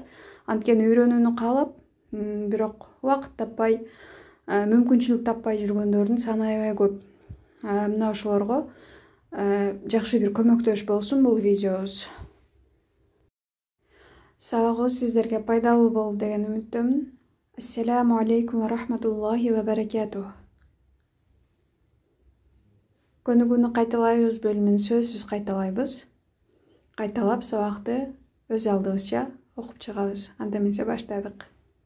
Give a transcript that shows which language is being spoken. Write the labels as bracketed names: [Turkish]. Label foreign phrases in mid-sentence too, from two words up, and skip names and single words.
[Kyrgyz] Анткени үйрөнүүнү каалап, бирок убакыт таппай, мүмкүнчүлүк таппай жүргөндөрдүн саны аябай көп. Мына ошолорго жакшы бир көмөктөш болсун бул видеобуз. Сабагыбыз сиздерге пайдалуу болду деген үмүттөмүн. [Arabic] السلام عليكم ورحمة الله وبركاته. [Kyrgyz] Көнүгүүнү кайталайбыз бөлүмүн сөзсүз кайталайбыз. Кайталап сабакты өз алдыбызча окуп чыгабыз. Анда эмесе баштадык.